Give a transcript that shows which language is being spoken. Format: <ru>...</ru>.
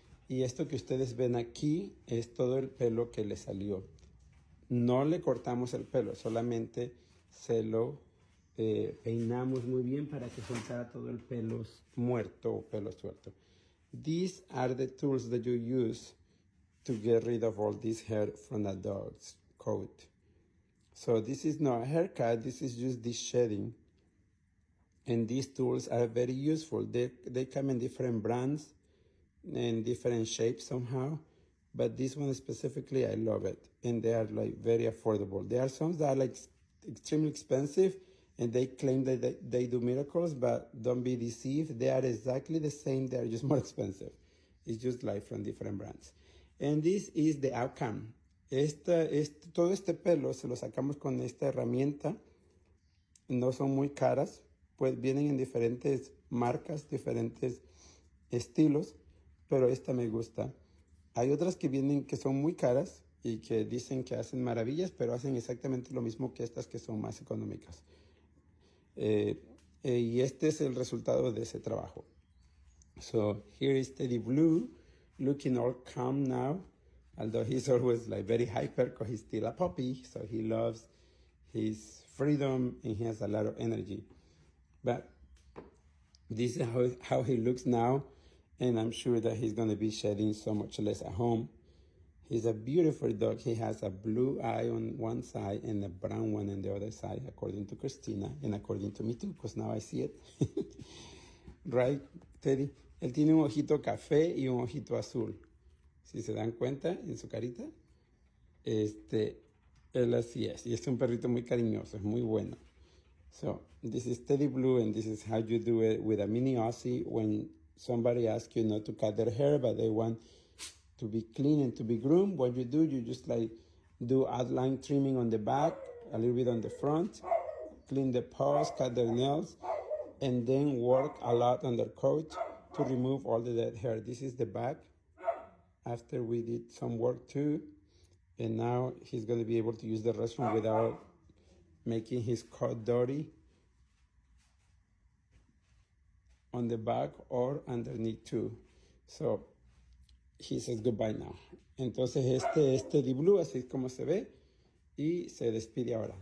<es>Y esto que ustedes ven aquí es todo el pelo que le salió. No le cortamos el pelo, solamente se lo peinamos muy bien para que soltara todo el pelo muerto o pelo suelto.</es> <en>These are the tools that you use to get rid of all this hair from a dog's coat. So this is not a haircut, this is just deshedding. And these tools are very useful. They come in different brands and different shapes somehow. But this one specifically, I love it. And they are like very affordable. There are some that are like extremely expensive and they claim that they do miracles, but don't be deceived. They are exactly the same. They are just more expensive. It's just like from different brands. And this is the outcome.</en> <es>Todo este pelo se lo sacamos con esta herramienta. No son muy caras, pues vienen en diferentes marcas, diferentes estilos, pero esta me gusta. Hay otras que vienen que son muy caras y que dicen que hacen maravillas, pero hacen exactamente lo mismo que estas que son más económicas. Y este es el resultado de ese trabajo.</es> <en>So here is Teddy Blue, looking all calm now, although he's always like very hyper because he's still a puppy, so he loves his freedom and he has a lot of energy. But this is how he looks now, and I'm sure that he's going to be shedding so much less at home. He's a beautiful dog. He has a blue eye on one side and a brown one on the other side, according to Christina, and according to me too, because now I see it. Right, Teddy?</en> <es>Él tiene un ojito café y un ojito azul. Si se dan cuenta en su carita, él así es. Y es un perrito muy cariñoso, es muy bueno.</es> <en>So this is Teddy Blue, and this is how you do it with a mini Aussie when somebody asks you not to cut their hair, but they want to be clean and to be groomed. What you do, you just like do outline trimming on the back, a little bit on the front, clean the paws, cut their nails, and then work a lot on their coat to remove all the dead hair. This is the back after we did some work too. And now he's going to be able to use the restroom without making his coat dirty on the back or underneath too. So he says goodbye now.</en> <es>Entonces este es Teddy Blue, así es como se ve, y se despide ahora.</es>